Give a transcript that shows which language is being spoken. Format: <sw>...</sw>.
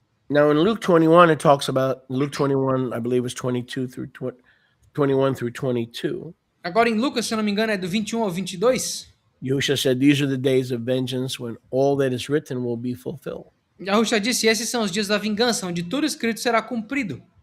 <en>Now in Luke 21, it talks about, Luke 21, I believe was 21 through 22.</en> <pt>Agora em Lucas, se eu não me engano, é do 21 ao 22.</pt> <en>Yahushua said, these are the days of vengeance when all that is written will be fulfilled.</en> <pt>Yahusha disse, esses são os dias da vingança, onde tudo escrito será cumprido.</pt>